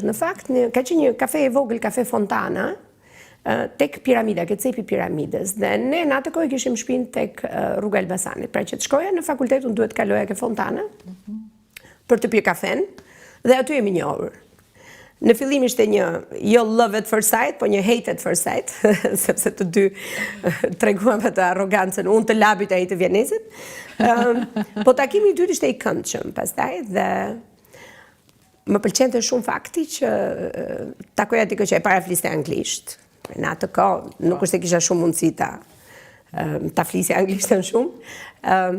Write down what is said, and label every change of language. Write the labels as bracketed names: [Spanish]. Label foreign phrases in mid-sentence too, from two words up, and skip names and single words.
[Albanian] Në fakt, ka që një kafe e vogël, kafe Fontana, tek piramida, ke cepi piramides. Dhe ne në atë kohë kishim shtëpinë tek rruga Elbasanit. Pra që të shkoja në fakultet, unë duhet kaloja ke Fontana për të pirë kafen, dhe aty jemi njohur. Në fillim ishte një jo [English] love at first sight, [Albanian] po një [English] hate at first sight, [Albanian] sepse të dy treguam atë arrogancën, unë të labit ai të Vjenezit. Po takimi i dytë ishte i këndshëm pastaj dhe më pëlqente shumë fakti që takoja dikë që e para fliste anglisht. Në atë kohë nuk është se kisha shumë mundësi ta flisja anglishtën shumë.